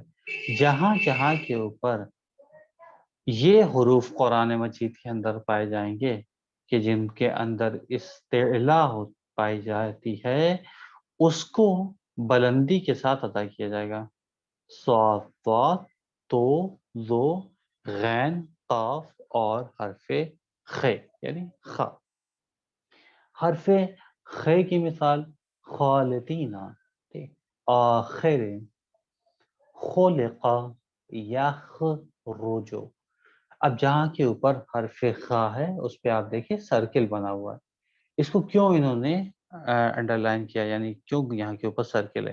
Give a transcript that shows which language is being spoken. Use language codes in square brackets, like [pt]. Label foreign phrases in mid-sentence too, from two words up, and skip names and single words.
[ur] جہاں جہاں کے اوپر یہ حروف قرآن مجید کے اندر پائے جائیں گے کہ جن کے اندر استعلا پائی جاتی ہے، اس کو بلندی کے ساتھ ادا کیا جائے گا۔ صاد، ضاد، طو، ذو، غین، قاف اور حرف خ یعنی خ۔ حرف خ کی مثال [ar] خالدین، آخر، خلق، یخرج۔ [ur] اب جہاں کے اوپر حرف خا ہے اس پہ آپ دیکھیں سرکل بنا ہوا ہے۔ اس کو کیوں انہوں نے انڈر لائن کیا، یعنی کیوں یہاں کے اوپر سرکل ہے؟